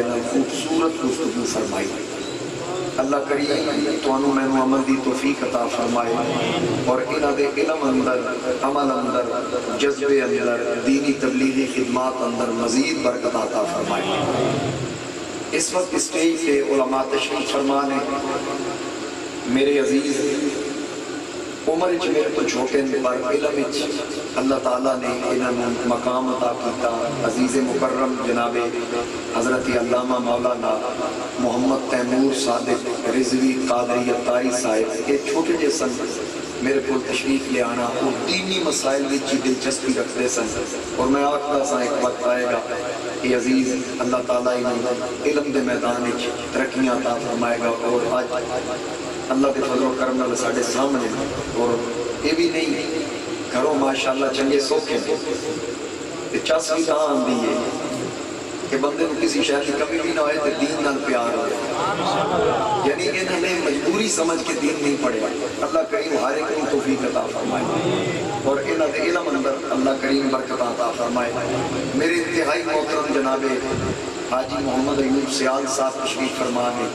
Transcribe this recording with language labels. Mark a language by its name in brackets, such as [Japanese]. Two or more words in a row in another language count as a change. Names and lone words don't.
[Punjabi] میں خوبصورت گفتگو فرمائی اللہ کریم توانو میں عمل دی توفیق عطا فرمائے اور انہ دے علم اندر عمل اندر جذبے اندر دینی تبلیغی خدمات اندر مزید برکت عطا فرمائے اس وقت اسٹیج پہ علماء تشریف فرمانے میرے عزیز عمر وچ میرے تو چھوٹے نے پر علم وچ اللہ تعالیٰ نے انہاں نوں مقام عطا کیتا. عزیز مکرم جناب حضرت علامہ مولانا محمد تیمور صادق رضوی قادری عطاری صاحب یہ چھوٹے جے سن میرے کو تشریف لے آنا وہ دینی مسائل وچ دلچسپی رکھتے سن اور میں آخدا سا ایک وقت آئے گا کہ عزیز اللہ تعالیٰ انہوں علم دے میدان وچ ترقیاں عطا فرمائے گا. اور آج [Urdu] اللہ کے فضل و کرم [Punjabi] نال ساڈے سامنے اور یہ بھی نہیں گھروں ماشاءاللہ چنگے سوکھے تے چس بھی تاں آندی ہے [Urdu] کہ بندے کو کسی شہر کی کمی بھی نہ ہوئے [Punjabi] تو دین نال پیار ہوئے. یعنی انہوں نے مجبوری سمجھ کے دین نہیں پڑھے. [Urdu] اللہ کریم ہر ایک کو توفیق عطا فرمائے [Punjabi] اور انہوں نے علم اندر اللہ کریم برکت عطا فرمائے. میرے انتہائی محترم جناب حاجی محمد ایوب سیال صاحب تشریف فرما ہے.